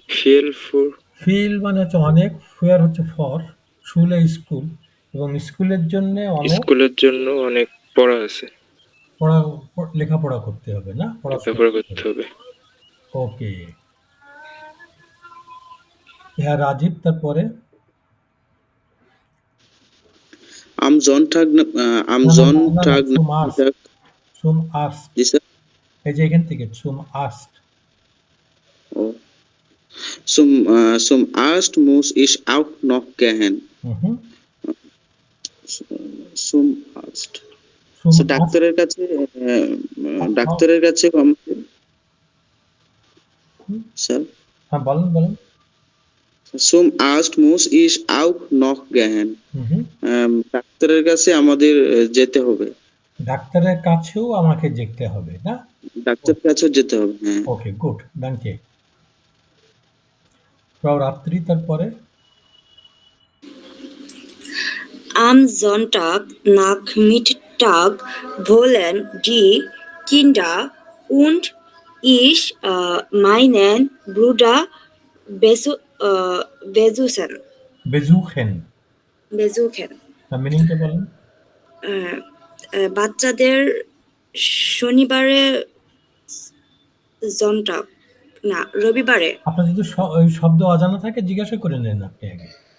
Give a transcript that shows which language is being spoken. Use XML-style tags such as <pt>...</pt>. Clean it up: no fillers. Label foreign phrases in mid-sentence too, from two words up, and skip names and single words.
<bn>ফিল মানে হচ্ছে অনেক, ফেয়ার হচ্ছে ফর, স্কুলে স্কুল, এবং স্কুলের জন্য অনেক স্কুলের জন্য অনেক পড়া আছে, লেখাপড়া করতে হবে না? লেখাপড়া করতে হবে। ওকে, হ্যাঁ রাজীব, তারপরে</bn> <de>Am Sonntag, am</de> <bn>না,</bn> <de>Sonntag zum Arzt, Nachmittag, zum Arzt,</de> <hi>जी सर,</hi> <bn>এই যে এখান থেকে</bn> <de>zum Arzt, oh, zum Arzt muss ich auch noch gehen. হুম Zum Arzt. zum So, Arzt,</de> <bn>ডাক্তারের কাছে আমাকে স্যার, হ্যাঁ বলেন।</bn> <de>zum Arzt muss ich auch noch gehen. হুম</de> <bn>ডাক্তারের কাছে আমাদের যেতে হবে, ডাক্তারের কাছেও আমাকে যেতে হবে না? ডাক্তারের কাছেও যেতে হবে, হ্যাঁ।</bn> <en>okay, good,</en> <bn>danke। ফ্রাউ রাত্রি, তারপরে</bn> <de>Am Sonntagnachmittag wollen die Kinder und ich meinen Bruder besuchen.</de> <bn>বেজুখেন, মিনিংটা বলেন। বাচ্চাদের শনিবারে রবিবারে আপনার যদি ওই শব্দ অজানা থাকে জিজ্ঞাসা করে নেন আপনি আগে।</bn>